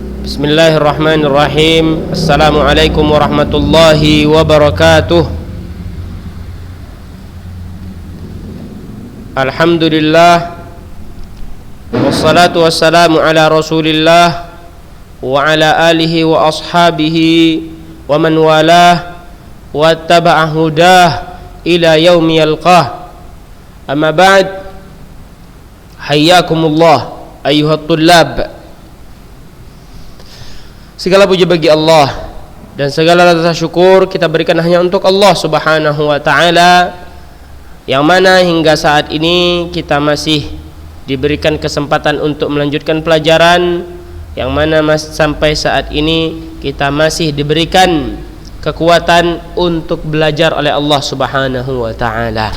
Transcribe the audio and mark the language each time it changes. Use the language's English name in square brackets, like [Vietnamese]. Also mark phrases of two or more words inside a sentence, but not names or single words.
[Arabic] بسم الله الرحمن الرحيم. السلام عليكم ورحمة الله وبركاته. الحمد لله، والصلاة والسلام على رسول الله وعلى آله وأصحابه ومن والاه وتبع هداه إلى يوم يلقاه. أما بعد، حياكم الله أيها الطلاب. [Indonesian] Segala puji bagi Allah dan segala rasa syukur kita berikan hanya untuk Allah [Arabic] سبحانه وتعالى, [Indonesian] yang mana hingga saat ini kita masih diberikan kesempatan untuk melanjutkan pelajaran, yang mana sampai saat ini kita masih diberikan kekuatan untuk belajar oleh Allah [Arabic] سبحانه وتعالى.